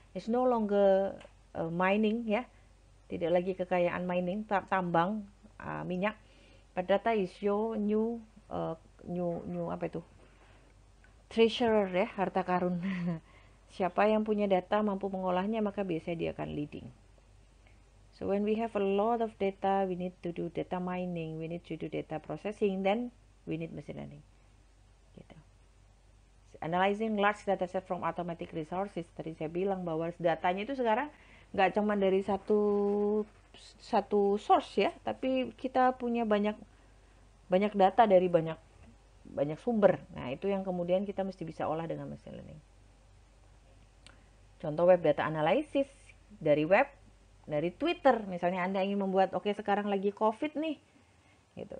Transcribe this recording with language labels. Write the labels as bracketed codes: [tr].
[en] It's no longer mining, [id] ya, tidak lagi kekayaan mining, tambang minyak. [en] But data is your new [id] apa itu? Treasurer, ya, harta karun. Siapa yang punya data mampu mengolahnya, maka biasanya dia akan leading. [en] So when we have a lot of data, we need to do data mining, we need to do data processing, then we need machine learning. [id] Gitu. [en] Analyzing large data set from automatic resources, [id] tadi saya bilang bahwa datanya itu sekarang nggak cuma dari satu source ya, tapi kita punya banyak data dari banyak sumber. Nah, itu yang kemudian kita mesti bisa olah dengan machine learning. Contoh web data analysis dari web, dari Twitter, misalnya Anda ingin membuat, oke, sekarang lagi COVID nih, gitu.